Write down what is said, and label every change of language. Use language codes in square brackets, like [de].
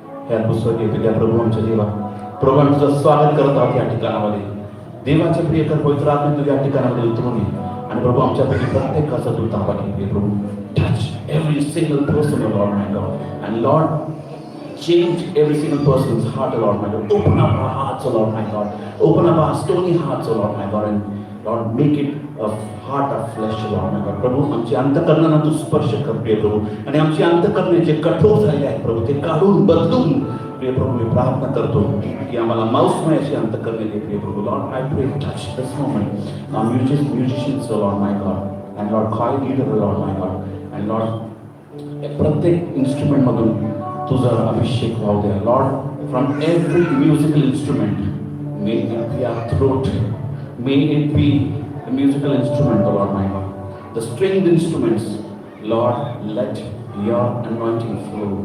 [en] Help us, [mr] प्रिय प्रभू आमच्या देवा. प्रभू आम्ही तुझं स्वागत करत आहोत या ठिकाणामध्ये. देवाचे प्रियकर पवित्र आत्मे तू या ठिकाणामध्ये उतरून ये. आणि प्रभू आमच्यापैकी प्रत्येकाचा तू ताबा घे, प्रिय प्रभू. [en] Touch every single person, O Lord my God. And Lord, change every single person's heart, O Lord my God. Open up our hearts, O Lord my God. Open up our stony hearts, O Lord my God. And Lord, make it a heart of flesh, O Lord my God. [mr] प्रभू आमची अंतःकरणांना तू स्पर्श कर, प्रिय प्रभू. आणि आमची अंतःकरणे जे कठोर झाले आहेत प्रभू, ते काढून बदलून, प्रिय प्रभू, मी प्रार्थना करतो की आम्हाला मांसमय अशी अंतःकरणे दे, प्रिय प्रभू. [en] Lord, I pray, touch this moment our musicians, O Lord my God. And Lord, choir leader, O Lord my God. And Lord, [mr] प्रत्येक इन्स्ट्रुमेंट मधून तुझा अभिषेक व्हाऊ द्या. [en] Lord, from every musical instrument, may it be our throat, may it be the musical instrument, O lord my God, the stringed instruments, lord, let your anointing flow.